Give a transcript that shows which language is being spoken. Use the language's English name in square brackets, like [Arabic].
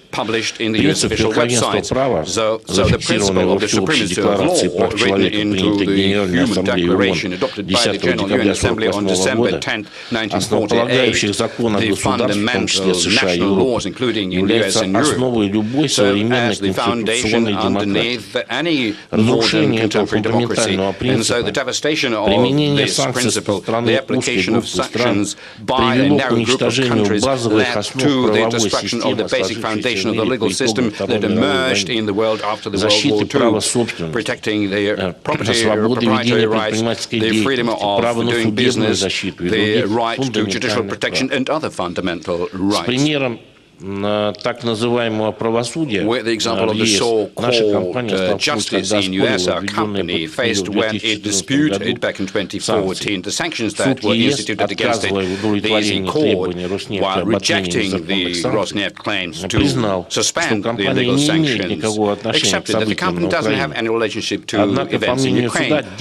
[Russian] Принцип верховенства права, зафиксированный во Всеобщей декларации прав человека, принятой Генеральной Ассамблеей ООН 10 декабря 1948 года, основополагающих законов государств, в том числе США и Европы, является основой любой современной конституционной демократии. Разрушение этого фундаментального принципа, применение санкций со стороны узкой группы стран привело к уничтожению базовых основ правовой системы, [English] of the legal system that emerged in the world after the World War II, protecting the proprietary rights, the freedom of doing business, the right to judicial protection and other fundamental rights. [Russian] Так называемого правосудия [English] With the example of the so-called justice in US, our company faced when it disputed back in 2014 the sanctions that were instituted against it, the easy court, while rejecting the Rosneft claims to suspend the illegal sanctions, accepted that the company doesn't have any relationship to events in Ukraine.